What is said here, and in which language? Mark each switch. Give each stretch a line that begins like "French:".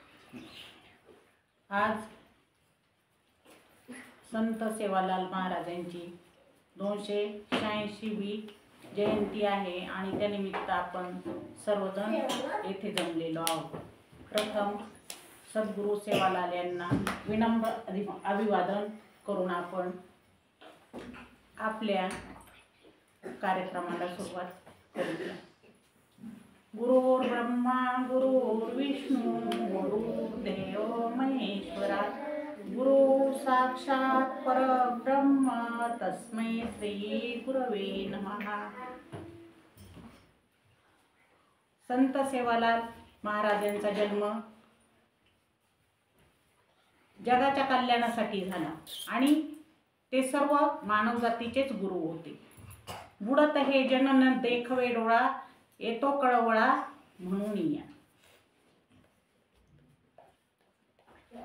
Marathi: आज संत सेवालाल महाराजांची 286वी जयंती आहे आणि त्यानिमित्त आपण सर्वजण येथे जमलेलो आहोत। प्रथम सद्गुरू सेवालाल यांना विनम्र अभिवादन करून आपण आपल्या कार्यक्रमाला सुरुवात करूया।
Sanskrit: गुरुर्ब्रह्मा गुरुर्विष्णू गुरुर्देव महेश्वरा गुरु साक्षात परब्रह्म तस्मै श्री गुरवे नमः।
Marathi: संत सेवालाल महाराजांचा जन्म जगाच्या कल्याणासाठी झाला आणि ते सर्व मानवजातीचेच गुरु होते। बुडत हे जनन देखवे डोळा येतो कळवळा म्हणून या।